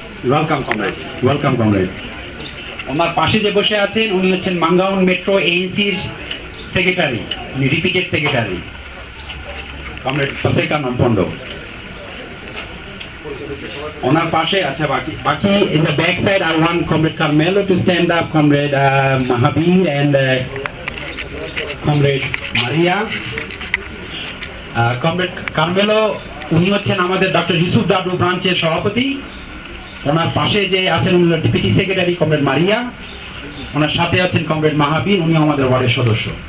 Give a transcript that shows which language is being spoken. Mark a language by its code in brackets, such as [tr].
[bn] Welcome comrade. ওনার পাশে যে বসে আছেন উনি হচ্ছেন মাঙ্গাউন মেট্রো এএনসির সেক্রেটারি, উনি রিপিটেড সেক্রেটারি, কমরেড ফসেকা নন্দন্ড। ওনার পাশে আচ্ছা বাকি [en] in the back side I want Comrade Carmelo to stand up, Comrade Mahabir and Comrade Maria. [bn] Comrade Carmelo উনি হচ্ছেন আমাদের ডক্টর ইউসুফ দাদু ব্রাঞ্চের সভাপতি। ওনার পাশে যে আছেন উনি ডেপুটি সেক্রেটারি কমরেড মারিয়া। ওনার সাথে আছেন কমরেড মাহাবীর, উনি আমাদের ওয়ার্ডের সদস্য।